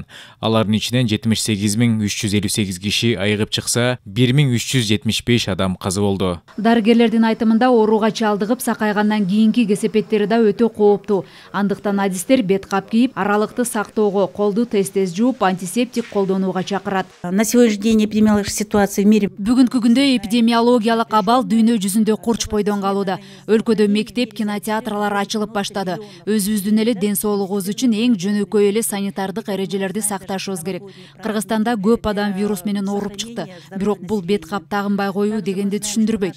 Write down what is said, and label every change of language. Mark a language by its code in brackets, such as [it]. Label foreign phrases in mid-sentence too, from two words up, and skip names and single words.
[ky] Алардын ичинен 78358 киши айыгып чыкса, 1375 адам каза болду. Дарыгерлердин айтымында ооруга чалдыгып сакайгандан кийинки кесепеттери да өтө кооптуу. Андыктан адистер бет кап кийип, аралыкты сактоого, колду тез-тез жууп, антисептик колдонууга чакырат. [ru] На сегодняшний день эпидемиологическая ситуация в мире. [ky] Бүгүнкү күндө эпидемиологиялык абал дүйнө жүзүндө курч бойдон калууда. Өлкөдө мектеп, кинотеатрлар ачылып баштады. Өзүбүздүн эле ден соолугубуз үчүн эң жөнөкөй эле санитардык эрежелерди сакташыбыз керек. Кыргызстанда көп адам вирус менен ооруп чыкты. Бирок бул бет кап тагынбай коюу дегенди түшүндүрбөйт.